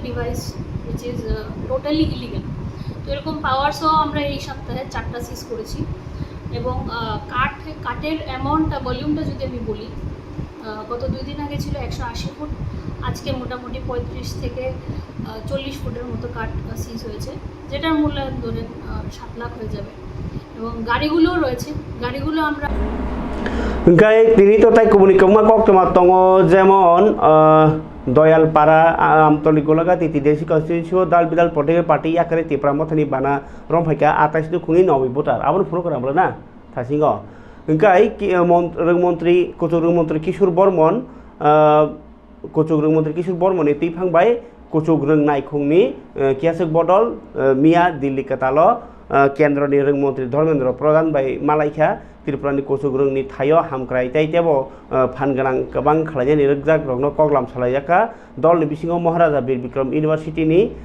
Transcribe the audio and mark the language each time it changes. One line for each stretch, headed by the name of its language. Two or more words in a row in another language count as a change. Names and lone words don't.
English: device which is totally illegal
Bangla: তো এরকম পাওয়ার সো আমরা এই সপ্তাহে 4টা সিজ করেছি এবং কাঠের অ্যামাউন্টটা ভলিউমটা যদি আমি বলি গত 2 দিন আগে ছিল 180 ফুট আজকে মোটামুটি 35 থেকে 40 ফুটের মতো কাঠ সিজ হয়েছে যেটার মূল্যায়ন ধরেন 7 লাখ হয়ে যাবে এবং গাড়িগুলোও রয়েছে গাড়িগুলো আমরা
Kok Borok: Engkai tini to tai komunikama kok toma tongo jemon Doyalpara Amtoli Golaga TTADC constituency dal bidal
English: political party
Kok Borok: akare tipramothani bana romphaka 28 du khuni nobi voter abon program na thasingo engkai rungmontri kochok rungmontri Kishor Bormon kochok rungmontri Kishor Bormon ni tipangbai kochok rung naikhungni kiasuk bodol Mia Dilli Katalo Kendroni rungmontri Dharmendra Pradhan bai Malaikha Tripurani kochok rungni thayo hamkrai tai tebo phanganang kabang khlaijani rojak rokno koglam salaijaka dolni bisingo Maharaja Bir Bikram University ni